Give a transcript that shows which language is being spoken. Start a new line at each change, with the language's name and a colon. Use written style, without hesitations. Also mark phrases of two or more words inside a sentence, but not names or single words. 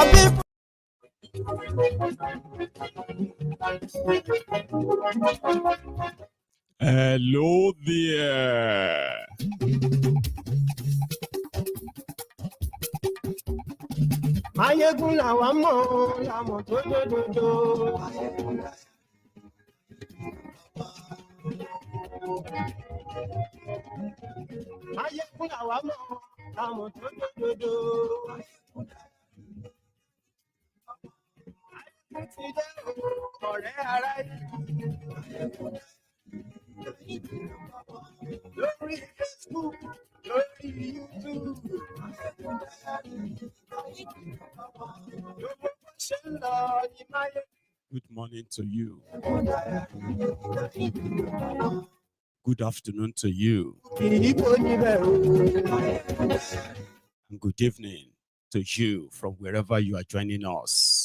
English: My people. Hello there.
Yoruba: Maiyegun làwa mọ̀, làmọ̀ tó dòdòdò. Maiyegun làwa mọ̀, làmọ̀ tó dòdòdò. Ọ̀rẹ́ ara lórí Facebook, lórí YouTube.
English: Good morning to you. Good afternoon to you. And good evening to you from wherever you are joining us.